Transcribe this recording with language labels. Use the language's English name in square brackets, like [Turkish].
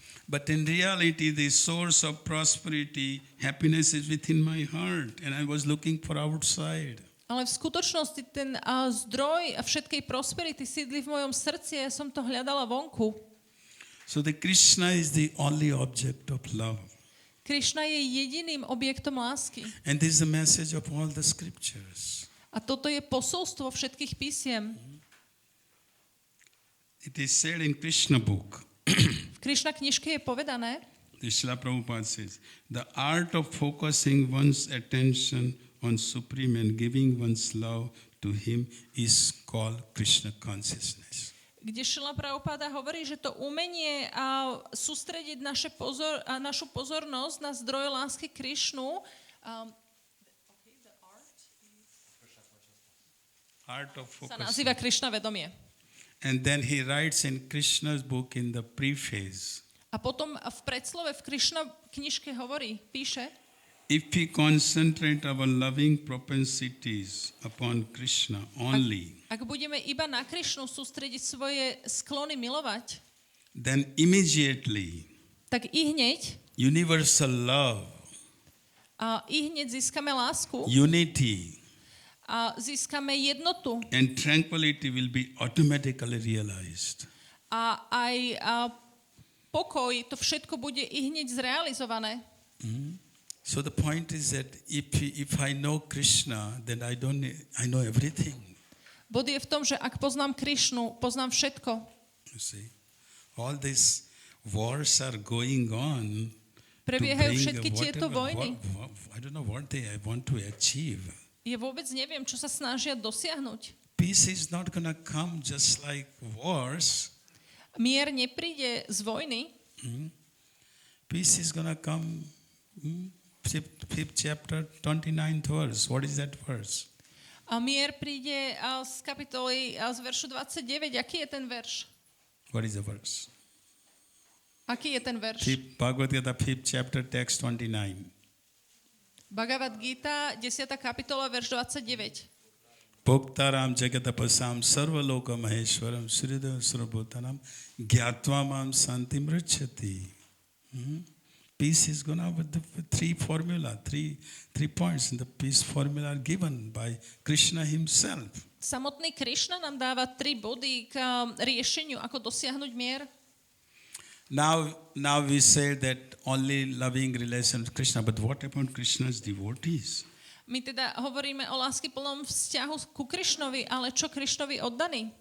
[English] But in reality, the source of prosperity, happiness is within my heart, and I was looking for outside. [Slovak] Ale v skutočnosti ten zdroj všetkej prosperity sídli v mojom srdci a ja som to hľadala vonku. [English] So the Krishna is the only object of love. [Slovak] Krishna je jediným objektom lásky. [English] And this is the message of all the scriptures. [Slovak] A toto je posolstvo všetkých písiem. [English] It is said in Krishna book. [Slovak] V Krishna knižke je povedané, [English] Srila Prabhupada says, the art of focusing one's attention on Supreme and giving one's love to Him is called Krishna consciousness. [Slovak] kde Srila Prabhupada hovorí, že to umenie sústrediť našu pozornosť na zdroj lásky Krishnu, sa nazýva Krishna vedomie. [English] And then he writes in Krishna's book in the preface. [Slovak] A potom v predslove v Krishna knižke píše, [English] if we concentrate our loving propensities upon Krishna only, [Slovak] Ak budeme iba na Krišnu sústrediť svoje sklony milovať, [English] then immediately [Slovak] tak i hneď [English] universal love, [Slovak] získame lásku [English] unity, [Slovak] a získame jednotu [English] and tranquility will be automatically realized. [Slovak] a aj pokoj, to všetko bude i hneď zrealizované. [English] So the point is that if I know Krishna, then I know everything. [Slovak] Bod je v tom, že ak poznám Krišnu, poznám všetko. [English] You see, all these wars are going on. [Slovak] Prebiehajú všetky tieto vojny. [English] I don't know what they want to achieve. [Slovak] Ja vôbec neviem, čo sa snažia dosiahnuť. [English] Peace is not going to come just like wars. [Slovak] Mier nepríde z vojny. [English] Peace is going to come, fifth chapter, 29th verse. What is that verse? [Slovak] A mier príde z kapitoly, z veršu 29. Aký je ten verš? [English] What is the verse? [Slovak] Aký je ten verš? [English] Bhagavad Gita, 5th chapter, text 29. [Slovak] Bhagavad Gita, 10. kapitola, verš 29. [Sanskrit] Bhoktaram jagatapasam sarvaloka maheshwaram suridev sarvabhutanam gyatva mam santim rachati. [English] Peace is going to with the three points, and the peace formula are given by Krishna himself. [Slovak] Samotný Krišna nám dáva 3 body k riešeniu, ako dosiahnuť mier. [English] Now we say that only loving relation with Krishna, but what about Krishna's devotees? [Slovak] My teda hovoríme o láskyplnom vzťahu ku Krišnovi, ale čo Krišnovi oddaný?